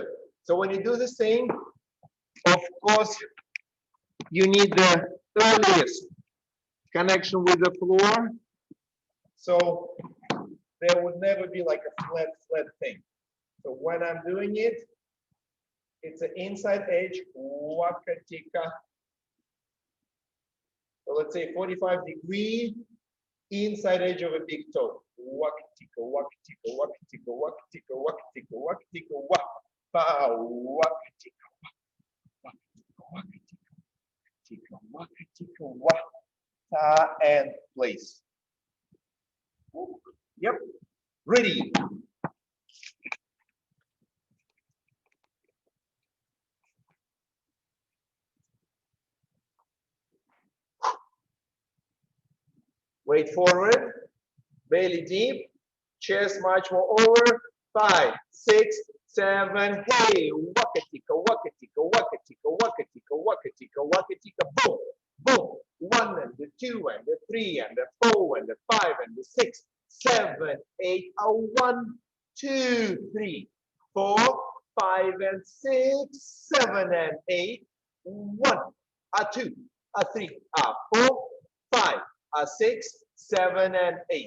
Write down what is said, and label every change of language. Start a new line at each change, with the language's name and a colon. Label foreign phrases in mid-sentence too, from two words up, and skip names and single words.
English: So when you do the same, of course, you need the earliest connection with the floor. So there would never be like a flat thing. So when I'm doing it, it's an inside edge,
Māori: waka tika.
English: So let's say 45 degree inside edge of a big toe.
Māori: Waka tika, waka tika, waka tika, waka tika, waka tika, waka tika, waka waka tika, waka tika, waka tika, waka,
English: and place. Yep. Ready. Weight forward, belly deep, chest much more over. 5, 6, 7,
Māori: hey, waka tika, waka tika, waka tika, waka tika, waka tika, waka tika,
English: boom, boom. 1 and the 2 and the 3 and the 4 and the 5 and the 6, 7, 8. 1, 2, 3, 4, 5 and 6, 7 and 8. 1, 2, 3, 4, 5, 6, 7 and 8.